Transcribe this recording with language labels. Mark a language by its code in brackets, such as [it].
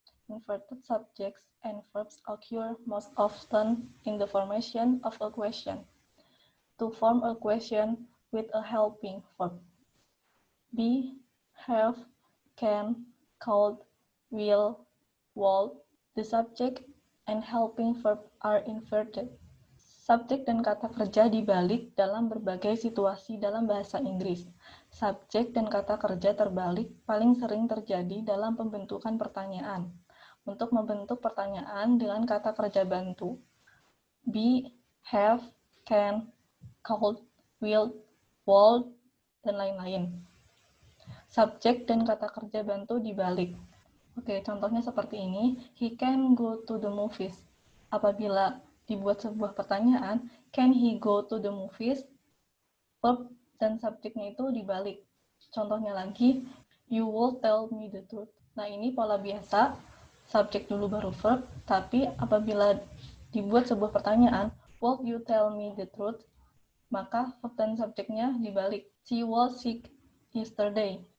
[en] Inverted subjects and verbs occur most often in the formation of a question. To form a question with a helping verb. Be, have, can, could, will, would. The subject and helping verb are inverted. [id] Subjek dan kata kerja dibalik dalam berbagai situasi dalam bahasa Inggris. Subjek dan kata kerja terbalik paling sering terjadi dalam pembentukan pertanyaan. Untuk membentuk pertanyaan dengan kata kerja bantu. Be, have, can, could, will, would, dan lain-lain. Subjek dan kata kerja bantu dibalik. Oke, contohnya seperti ini. [en] He can go to the movies. [id] Apabila dibuat sebuah pertanyaan, [en] can he go to the movies? [id] Verb dan subjeknya itu dibalik. Contohnya lagi, [en] you will tell me the truth. [id] Nah, ini pola biasa, subjek dulu baru verb, tapi apabila dibuat sebuah pertanyaan, [en] will you tell me the truth? [id] Maka verb dan subjeknya dibalik. [en] She was sick yesterday.